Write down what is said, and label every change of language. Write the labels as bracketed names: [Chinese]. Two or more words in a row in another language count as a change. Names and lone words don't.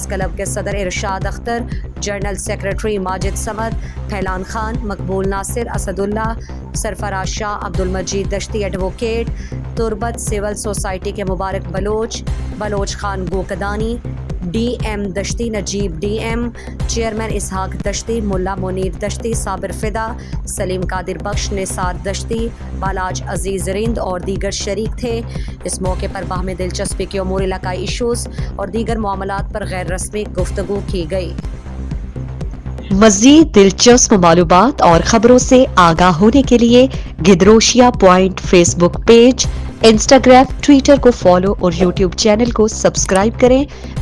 [Urdu] کلب کے صدر ارشاد اختر، جنرل سیکریٹری ماجد سمد، پھیلان خان، مقبول ناصر، اسد اللہ، سرفراز شاہ، عبدالمجید دشتی ایڈوکیٹ، تربت سول سوسائٹی کے مبارک بلوچ، بلوچ خان گوکدانی، DM دشتی، نجیب DM، چیئرمین اسحاق دشتی، ملا منیر دشتی، صابر فدا، سلیم قادر بخش، نثار دشتی، بالاج عزیز رند اور دیگر شریک تھے۔ اس موقع پر باہمی دلچسپی کے امور، علاقائی ایشوز اور دیگر معاملات پر غیر رسمی گفتگو کی گئی۔ مزید دلچسپ معلومات اور خبروں سے آگاہ ہونے کے لیے گدروشیا پوائنٹ فیس بک پیج، انسٹاگرام، ٹویٹر کو فالو اور YouTube چینل کو سبسکرائب کریں۔